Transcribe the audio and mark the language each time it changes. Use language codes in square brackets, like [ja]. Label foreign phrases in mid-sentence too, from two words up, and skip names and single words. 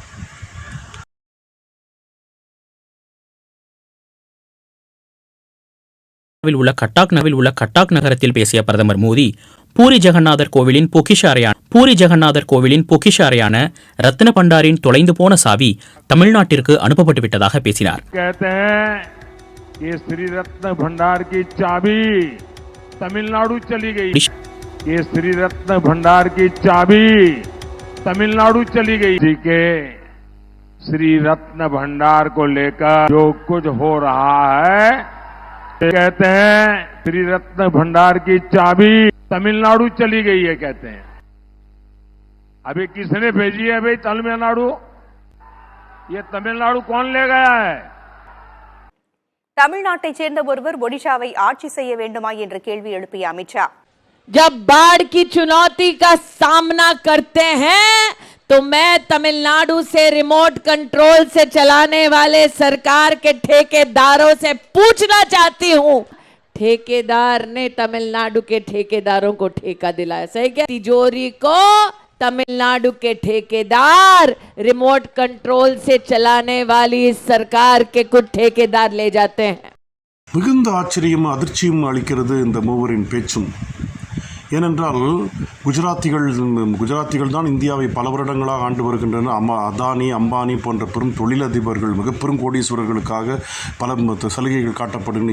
[ta] உள்ள கட்டாக் நகரத்தில் பேசிய பிரதமர் மோடி பூரி ஜெகநாதர் கோவிலின் பொக்கிஷ அறையான ரத்ன பண்டாரின் தொலைந்து போன சாவி தமிழ்நாட்டிற்கு அனுப்பப்பட்டு விட்டதாக பேசினார். [hi] श्री रत्न भंडार की चाबी तमिलनाडु चली गई। ये श्री रत्न भंडार की चाबी तमिलनाडु चली गई। जी के श्री रत्न भंडार को लेकर जो कुछ हो रहा है, कहते हैं श्री रत्न भंडार की चाबी तमिलनाडु चली गई है, कहते हैं। अभी किसने भेजी है भाई तमिलनाडु? ये तमिलनाडु कौन ले गया है? [ta] தமிழ்நாட்டைச் சேர்ந்த ஒருவர் ஒடிஷாவை ஆட்சி செய்ய வேண்டுமா என்ற கேள்வி எழுப்பிய அமித்ஷா, [hi] जब बाढ़ की चुनौती का सामना करते हैं तो मैं तमिलनाडु से [en] remote control [hi] से चलाने वाले सरकार के ठेकेदारों से पूछना चाहती हूं, ठेकेदार ने तमिलनाडु के ठेकेदारों को ठेका दिलाया, सही क्या? तिजोरी को तमिलनाडु के ठेकेदार [en] remote control [hi] से चलाने वाली इस सरकार के कुछ ठेकेदार ले जाते हैं. [ta] மிகுந்த ஆச்சரியம் அதிர்ச்சியும் அளிக்கிறது இந்த மூவரின் பேச்சும். ஏனென்றால் குஜராத்திகள் தான் இந்தியாவை பல வருடங்களாக ஆண்டு வருகின்றனர். அதானி, அம்பானி போன்ற பெரும் தொழிலதிபர்கள், மிக பெரும் கோடீஸ்வரர்களுக்காக பல சலுகைகள் காட்டப்படுகின்றன.